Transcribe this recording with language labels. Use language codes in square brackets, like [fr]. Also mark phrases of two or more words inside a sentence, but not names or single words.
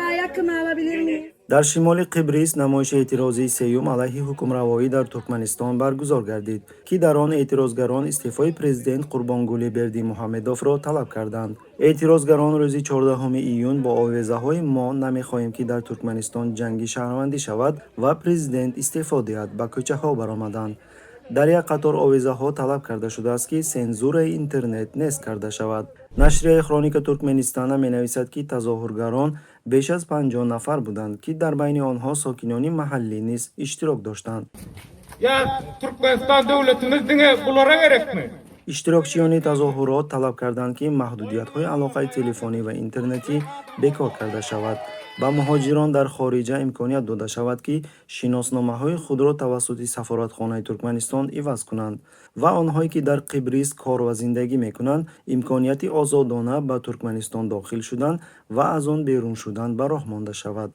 [tr] hakkımı alabilir miyim? [tg] дар шимоли қибрис намоиши эътирозии сеюм алайҳи ҳукмравоӣ дар туркманистон баргузор гардид, ки дар он эътирозгарон истеъфои президент қурбонгулӣ бердимуҳаммедовро талаб карданд. эътирозгарон рӯзи 14 июн бо овезаҳои «мо намехоҳем ки дар Туркманистон ҷанги шаҳрвандӣ шавад ва президент истеъфо диҳад» ба кӯчаҳо баромаданд. дар як қатор овезаҳо талаб карда шудааст ки сензураи интернет нест карда шавад. Нашрияи Хроника Туркменистана менависад ки тазоҳургарон беш аз 50 нафар буданд, ки дар байни онҳо сокинони маҳаллӣ низ иштирок доштанд. [tk] Ya Türkmenistan devletimiz dine bulara gerekmi? [tg] иштирокчиёни тазоҳурот талаб карданд ки маҳдудиятҳои алоқаи телефонӣ ва интернетӣ бекор карда шавад. ба муҳоҷирон дар хориҷа имконият дода шавад ки шиносномаҳои худро тавассути Сафоратхонаи Туркманистон иваз кунанд ва онҳое ки дар Қибрис кор ва зиндагӣ мекунанд имконияти озодона ба Туркманистон дохил шудан ва аз он берун шудан ба роҳ монда шавад.